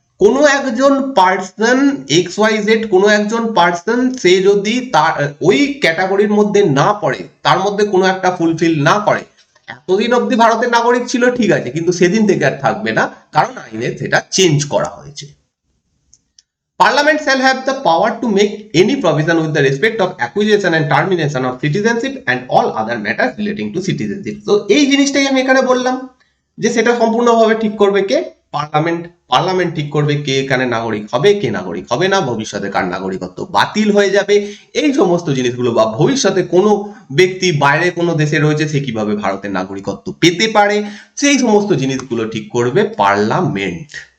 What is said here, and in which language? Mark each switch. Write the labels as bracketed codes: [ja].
[bn] কোনো একজন person XYZ, কোনো একজন পার্সন সে যদি তার ওই ক্যাটাগরির মধ্যে না পড়ে, তার মধ্যে কোনো একটা ফুলফিল না করে, এতদিন অব্দি ভারতের নাগরিক ছিল ঠিক আছে, কিন্তু সেদিন থেকে আর থাকবে না, কারণ আইনে সেটা চেঞ্জ করা হয়েছে। [en] Parliament shall have the power to make any provision with the respect of acquisition and termination of citizenship and all other matters relating to citizenship. [bn] তো এই জিনিসটাই আমি এখানে বললাম যে সেটা সম্পূর্ণভাবে ঠিক করবে কে? পার্লামেন্ট। পার্লামেন্ট ঠিক করবে কে এখানে নাগরিক হবে, কে নাগরিক হবে না, ভবিষ্যতে কার নাগরিকত্ব বাতিল হয়ে যাবে, এই সমস্ত জিনিসগুলো, বা ভবিষ্যতে কোনো ব্যক্তি বাইরে কোনো দেশে রয়েছে সে কিভাবে ভারতের নাগরিকত্ব পেতে পারে, সেই সমস্ত জিনিসগুলো ঠিক করবে পার্লামেন্ট।